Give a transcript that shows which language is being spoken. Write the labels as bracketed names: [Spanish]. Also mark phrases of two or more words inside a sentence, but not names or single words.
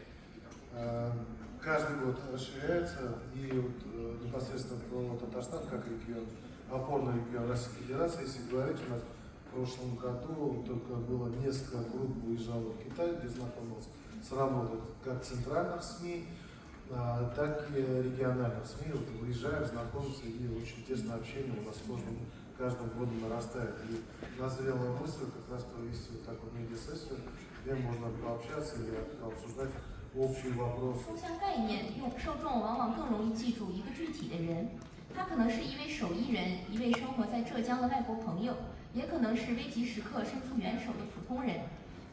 [Russian] Каждый год расширяется, и вот, непосредственно про Татарстан как регион, опорный регион Российской Федерации, если говорить, у нас в прошлом году только было несколько групп выезжало в Китай, где знакомился с работой как центральных СМИ, так и региональных СМИ. Вот выезжаем, знакомимся, и очень тесное общение у нас каждым годом нарастает. И назрела мысль как раз провести вот такую медиа-сессию, где можно пообщаться и обсуждать общие вопросы. [Chinese] 书香概念用受众往往更容易记住一个具体的人，他可能是一位手艺人，一位生活在浙江的外国朋友，也可能是危急时刻伸出援手的普通人。